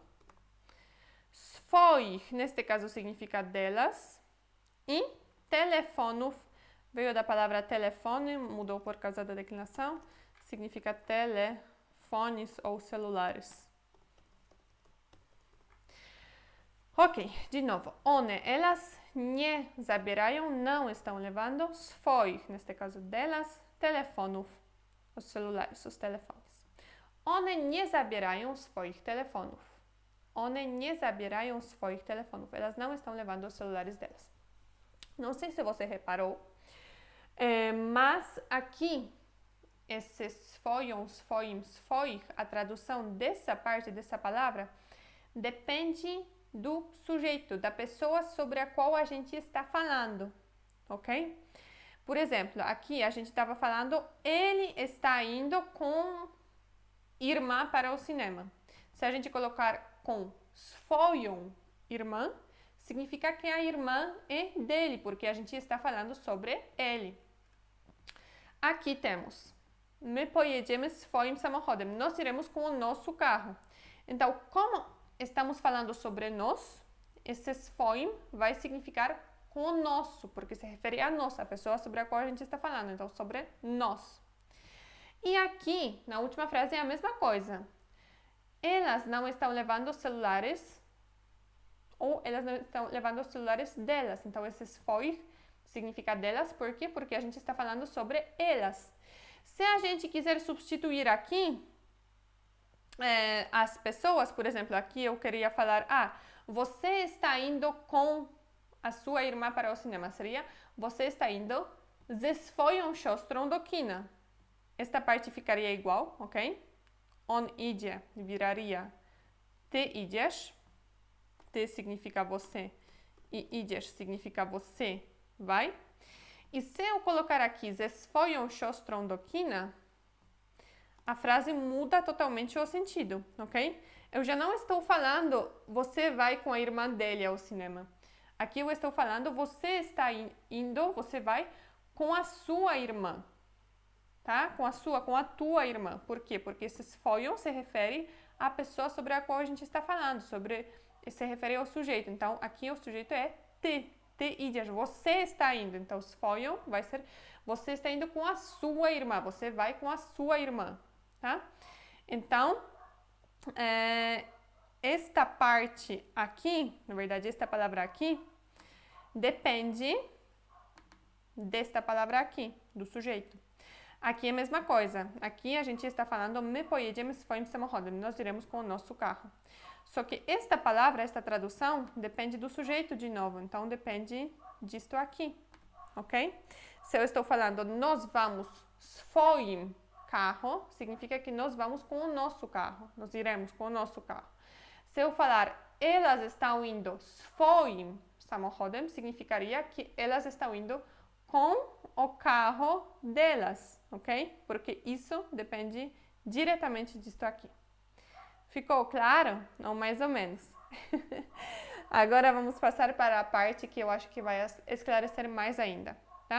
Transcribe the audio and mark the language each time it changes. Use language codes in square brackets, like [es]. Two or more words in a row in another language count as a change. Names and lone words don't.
[pt] Swoich, neste caso significa delas. E telefonów veio da palavra telefone, mudou por causa da declinação, significa telefones ou celulares. Ok, de novo. [pl] One, elas nie zabierają, [pt] não estão levando. Swoich, neste caso delas, telefonów, os celulares, os telefones. [pl] One nie zabierają swoich telefonów. One nie zabierają swoich telefonów. [pt] Elas não estão levando os celulares delas. Não sei se você reparou, mas aqui, esse [pl] swoją, swoim, swoich, [pt] a tradução dessa parte, dessa palavra, depende do sujeito, da pessoa sobre a qual a gente está falando, ok? Por exemplo, aqui a gente estava falando, ele está indo com irmã para o cinema. Se a gente colocar com swoją irmã, significa que a irmã é dele, porque a gente está falando sobre ele. Aqui temos, [pl] my pojedziemy swoim samochodem. [pt] Nós iremos com o nosso carro. Então, como estamos falando sobre nós, esse swoim vai significar com o nosso, porque se refere a nós, a pessoa sobre a qual a gente está falando. Então, sobre nós. E aqui, na última frase, é a mesma coisa. Elas não estão levando os celulares, ou elas não estão levando os celulares delas. Então, esse swoich significa delas. Por quê? Porque a gente está falando sobre elas. Se a gente quiser substituir aqui as pessoas, por exemplo, aqui eu queria falar, você está indo com a sua irmã para o cinema. Seria, você está indo [pl] ze swoją siostrą do kina. [pt] Esta parte ficaria igual, ok? [pl] On idzie viraria ty idziesz. [pt] Ty significa você e idziesz significa você vai. E se eu colocar aqui [pl] ze swoją siostrą do kina, [pt] a frase muda totalmente o sentido, ok? Eu já não estou falando você vai com a irmã dele ao cinema. Aqui eu estou falando você está indo, você vai com a sua irmã, tá? Com a tua irmã. Por quê? Porque esse swoją se refere à pessoa sobre a qual a gente está falando, se refere ao sujeito. Então, aqui o sujeito é ty. [pl] Ty idziesz, [pt] você está indo. Então, swoją vai ser você está indo com a sua irmã, você vai com a sua irmã, tá? Então, esta parte aqui, na verdade, esta palavra aqui, depende desta palavra aqui, do sujeito. Aqui é a mesma coisa. Aqui a gente está falando [pl] my pojedziemy swoim samochodem, [pt] nós iremos com o nosso carro. Só que esta palavra, esta tradução, depende do sujeito de novo. Então, depende disto aqui, ok? Se eu estou falando nós vamos swoim carro, significa que nós vamos com o nosso carro. Nós iremos com o nosso carro. Se eu falar elas estão indo [pl] swoim samochodem, [pt] significaria que elas estão indo com o carro delas, ok? Porque isso depende diretamente disto aqui. Ficou claro? Ou mais ou menos. Agora vamos passar para a parte que eu acho que vai esclarecer mais ainda, tá?